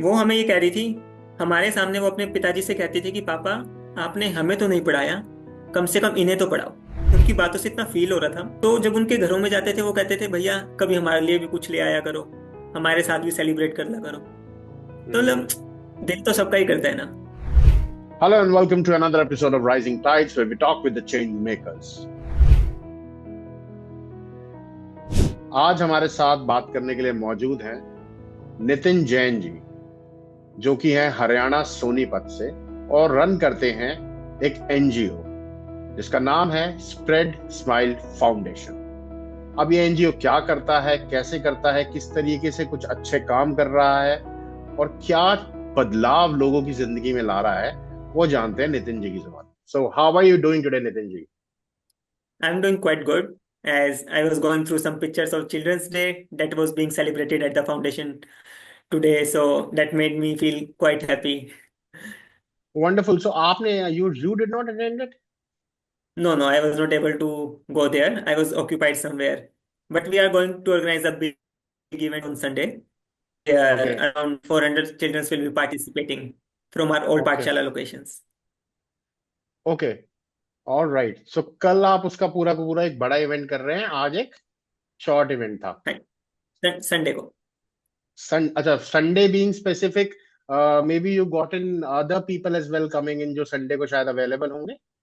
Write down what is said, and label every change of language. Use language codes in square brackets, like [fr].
[hi] वो हमें ये कह रही थी, हमारे सामने वो अपने पिताजी से कहती थी कि पापा, आपने हमें तो नहीं पढ़ाया, कम से कम इन्हें तो पढ़ाओ। उनकी बातों से इतना फील हो रहा था। तो जब उनके घरों में जाते थे, वो कहते थे भैया कभी हमारे लिए भी कुछ ले आया करो, हमारे साथ भी सेलिब्रेट कर लिया करो। तो मतलब हम्म। दिल तो सबका ही करता है ना। [en] Hello and welcome to another episode of Rising Tides, where we talk with the change makers. [hi] आज हमारे साथ बात करने के लिए मौजूद हैं नितिन जैन जी, जो कि हैं हरियाणा सोनीपत से और रन करते हैं एक एनजीओ जिसका नाम है स्प्रेड स्माइल फाउंडेशन। अब ये एनजीओ क्या करता है, कैसे करता है, किस तरीके से कुछ अच्छे काम कर रहा है और क्या बदलाव लोगों की जिंदगी में ला रहा है, वो जानते हैं नितिन जी की जुबान। [en] So how are you doing today Nitin ji? I'm doing quite good, as I was going through some pictures of Children's Day that was being celebrated at the foundation today, so that made me feel quite happy. Wonderful. So आपने you did not attend it? No, no, I was not able to go there. I was occupied somewhere. But we are going to organize a big event on Sunday. Okay. There, around 400 children will be participating from our old okay. Pathshala locations. Okay. Alright. [hi] सो कल आप उसका पूरा का पूरा एक बड़ा event कर रहे हैं, आज एक शॉर्ट इवेंट था। [en] Sunday को. अच्छा, Sunday being specific, may be you got in other people as well coming in, [hi] जो संडे को शायद अवेलेबल होंगे।